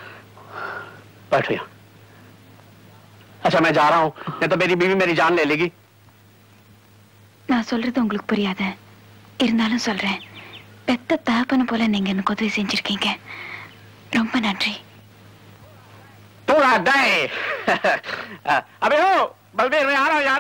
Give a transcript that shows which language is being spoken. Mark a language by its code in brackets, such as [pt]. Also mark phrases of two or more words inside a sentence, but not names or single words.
[hi] बैठो यार. अच्छा मैं जा रहा हूँ, नहीं तो मेरी बीवी मेरी जान ले लेगी. [ta] நான் சொல்றது உங்களுக்கு புரியாது. இருந்தாலும் சொல்றேன். பெத்த தகப்பன போல நீங்க எனக்கு உதவி செஞ்சிருக்கீங்க. ரொம்ப நன்றி. [hi] पूरा डे. अबे हो, बलबीर मैं आ रहा हूँ यार.